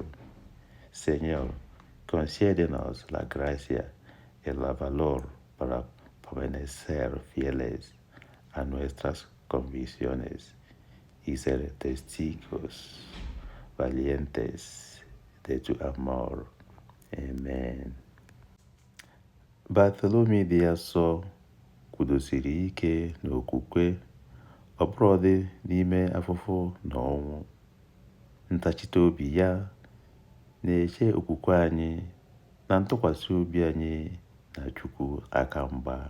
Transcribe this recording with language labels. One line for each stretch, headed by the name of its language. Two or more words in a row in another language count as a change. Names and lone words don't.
Spanish: Señor, concédenos la gracia y el valor para permanecer fieles a nuestras convicciones y ser testigos valientes de tu amor. Amen.
Igbo: Bartholomew dị asọ kwudosiri ike n'okwukwe ọbụrụdị n'ime afụfụ na ọnwụ. Ntachite obi ya na-eche okwukwe anyị na ntụkwasị obi anyị na Chukwu aka mgba.